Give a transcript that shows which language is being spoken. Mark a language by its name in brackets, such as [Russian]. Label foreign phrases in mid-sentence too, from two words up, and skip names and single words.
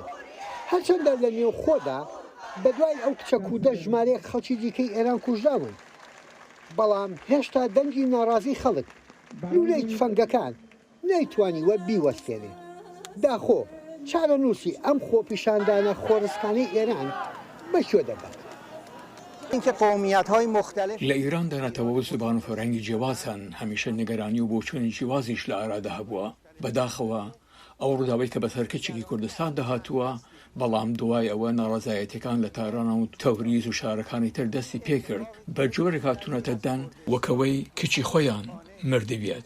[Central Kurdish] هەرچەندە لە نێو خۆدا بە دوای ئەو کچە کودە ژمارەیەک خەڵکی دیکەی ئێران کوژراون. بەڵام هێشتا دەنگی ناڕازی خەڵک لولەی تفەنگەکان نەیتوانیوە بیوەستێنێ. داخۆ چارە نووسی ئەم خۆپیشاندانە خۆرسکانەی ئێران بەشێ دەبات. [Persian] اینکه قومیت‌های مختلف [Central Kurdish] لە ئیران دەنێتەوە زبان و فەرهەنگی جیاوازن هەمیشە نیگەرانی و بۆچوونی جیاوازیش لە ئارادا هەبووە. بەداخەوە ئەو ڕووداوەی کە بە سەرکەچێکی کوردستان داهاتووە بەڵام دوای ئەوە ناڕەزایەتەکان لە تارانە و تەوریز و شارەکانی تر دەستی پێکرد بە جۆرێک هاتوونەتە دەن وەکەوەی کچی خۆیان مردبێت.